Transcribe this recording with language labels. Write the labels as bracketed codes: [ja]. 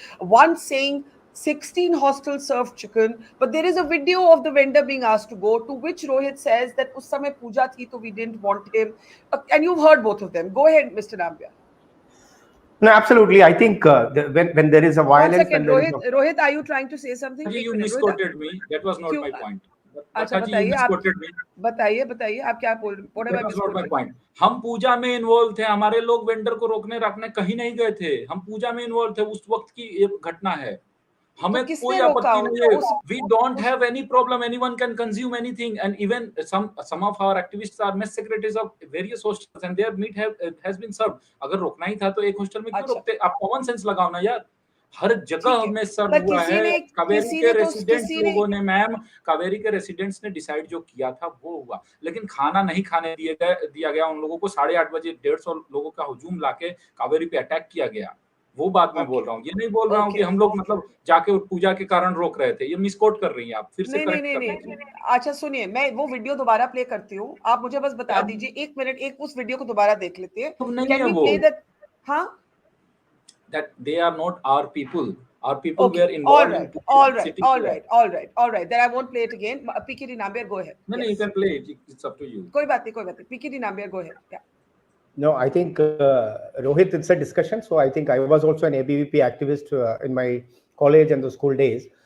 [en] One saying 16 hostels served chicken, but there is a video of the vendor being asked to go, to which Rohit says that [hi] us samay Pooja thi, [en] so we didn't want him. And you've heard both of them. Go ahead, Mr. Nambiar. No, absolutely. I think when there is a violence... 1 second, Rohit, are you trying to say something? You misquoted me. That was not my point. [hi] अच्छा बताइए आप क्या बोल रहे हैं? [en] What am I not my point. [hi] हम पूजा में involve थे, हमारे लोग वेंडर को रोकने रखने कहीं नहीं गए थे, हम पूजा में इन्वॉल्व थे, उस वक्त की एक घटना है, हमें कोई आपत्ति नहीं है. [en] We don't have any problem. Anyone can consume anything, and even some of our activists are mess secretaries of various hostels, and their meat has been served. [hi] अगर रोकना ही था तो एक हॉस्टल में क्यों रोकते? आप कॉमन सेंस लगाओ ना यार. हर जगह में सर्व हुआ है. कावेरी के रेसिडेंट्स लोगों ने, मैम, कावेरी के रेसिडेंट्स ने डिसाइड जो किया था वो हुआ, लेकिन खाना नहीं खाने दिया गया उन लोगों को. 8:30 बजे 150 लोगों का हुजूम लाके कावेरी पे अटैक किया गया. वो बात मैं बोल रहा हूँ, ये नहीं बोल रहा हूँ कि हम लोग मतलब जाके पूजा के कारण रोक रहे थे. ये मिसकोट कर रही हैं आप, फिर से नहीं. अच्छा सुनिए, मैं वो वीडियो दोबारा प्ले करती हूँ, आप मुझे बस बता दीजिए 1 मिनट, उस वीडियो को दोबारा देख लेते हैं. [en] Can we play that? हाँ, that they are not our people. Our people were involved. All right. Then I won't play it again. PKD Nambiar, go ahead. No, you can play it. It's up to you. [hi] कोई बात नहीं. PKD Nambiar, [en] go ahead. [hi] Yeah. [en] No, I think Rohit, it's a discussion. So I think I was also an ABVP activist in my college and the school days.